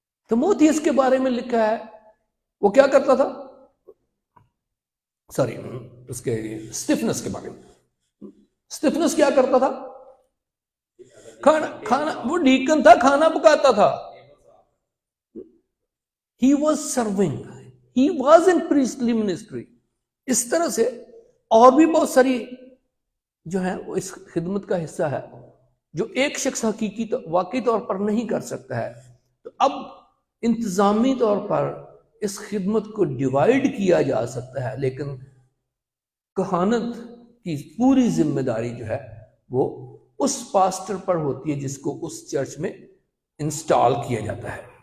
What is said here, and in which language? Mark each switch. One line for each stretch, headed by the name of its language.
Urdu: تیموتھیوس کے بارے میں لکھا ہے وہ کیا کرتا تھا، سوری اس کے اسٹیفنس کے بارے میں. اسٹیفنس کیا کرتا تھا؟ کھانا وہ ڈیکن تھا، کھانا پکاتا تھا.
English: He was serving. He was in priestly ministry.
Urdu: اس طرح سے اور بھی بہت ساری جو ہے وہ اس خدمت کا حصہ ہے جو ایک شخص واقعی طور پر نہیں کر سکتا ہے. تو اب انتظامی طور پر اس خدمت کو ڈیوائیڈ کیا جا سکتا ہے، لیکن کہانت کی پوری ذمہ داری جو ہے وہ اس پاسٹر پر ہوتی ہے جس کو اس چرچ میں انسٹال کیا جاتا ہے۔